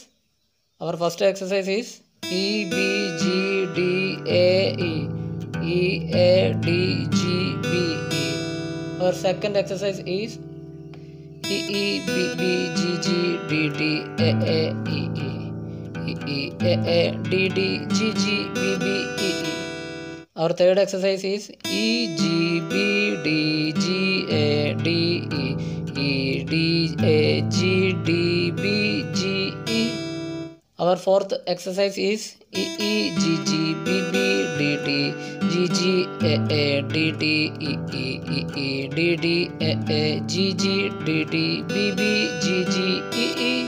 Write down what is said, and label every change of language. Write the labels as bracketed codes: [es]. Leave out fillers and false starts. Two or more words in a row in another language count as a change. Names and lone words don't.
[en] Our first exercise is E, B, G, D, A, E, E, A, D, G, B, E. Our second exercise is E, E, B, B, G, G, D, D, A, E, E, E, E, A, D, D, G, G, B, B, E, E. Our third exercise is E, G, B, D, G, A, D, E, E, C, D, A, G, D, B, G, E. Our fourth exercise is E, E, G, G, B, B, D, D, G, G, A, D, D, E, E, E, E, D, D, A, G, G, D, D, B, B, G, G, E, E.